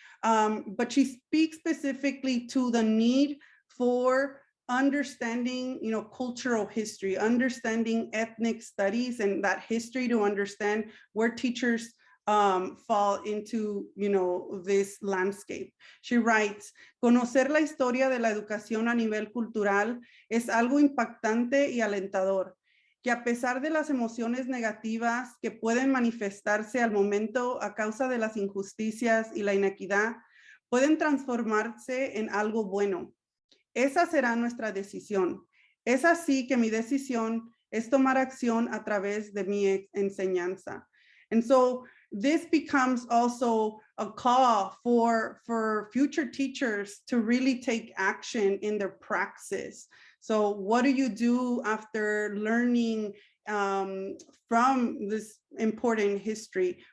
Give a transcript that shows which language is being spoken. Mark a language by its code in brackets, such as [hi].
[en] But she speaks specifically to the need for understanding, cultural history, understanding ethnic studies and that history to understand where teachers fall into, this landscape. [es] She writes, "Conocer la historia de la educación a nivel cultural es algo impactante y alentador, que a pesar de las emociones negativas que pueden manifestarse al momento a causa de las injusticias y la inequidad, pueden transformarse en algo bueno. Esa será nuestra decisión. Es así que mi decisión es tomar acción a través de mi enseñanza." [en] And so this becomes also a call for future teachers to really take action in their praxis. So what do you do after learning from this important history?